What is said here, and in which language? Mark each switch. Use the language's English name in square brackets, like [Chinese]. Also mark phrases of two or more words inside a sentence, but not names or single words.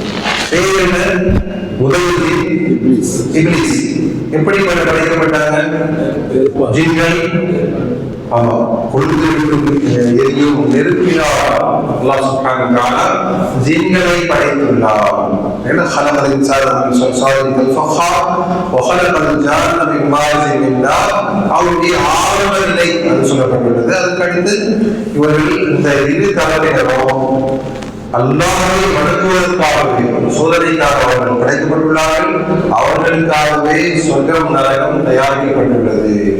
[Tamil] முதலில் இப்லீஸ் எப்படி படைக்கப்பட்டாங்க? ஜின்கள் எரியும் நெருப்பினால் [Arabic] الله سبحانه وتعالى [Tamil] ஜின்களை படைத்துள்ளார். [Arabic] خلق الإنسان من صلصال كالفخار وخلق الجان من مارج من نار. [Tamil] அவருடைய ஆரம்ப நிலை அது சொல்லப்பட்டுள்ளது. அதுக்கடுத்து இவர்கள் இந்த இரு தலைவரும் அல்லாஹ்வை வணங்குவதற்காகவே, சோதனைக்காக அவர்கள் படைக்கப்பட்டுள்ளார்கள். அவர்களுக்காகவே சொர்க்கம் நரகம் தயாரிக்கப்பட்டுள்ளது.